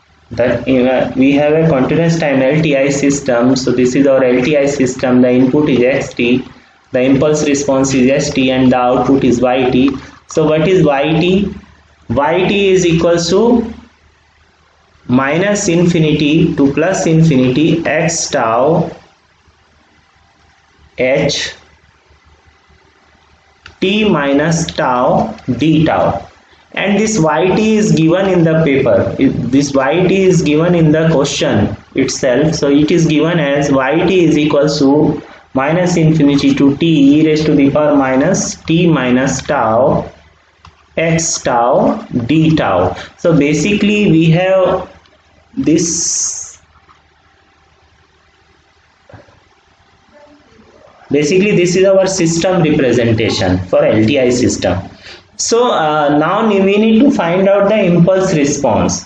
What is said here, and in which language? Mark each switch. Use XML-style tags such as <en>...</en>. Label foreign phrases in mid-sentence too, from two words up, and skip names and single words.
<en>So this is our LTI system. The input is xt, the impulse response is st, and the output is yt. So what is yt? Yt is equals to minus infinity to plus infinity x tau h t minus tau d tau, and this yt is given in the paper. This yt is given in the question itself. So it is given as yt is equals to minus infinity to t e raised to the power minus t minus tau x tau d tau. So basically we have this. Basically this is our system representation for LTI system. So now we need to find out the impulse response.</en>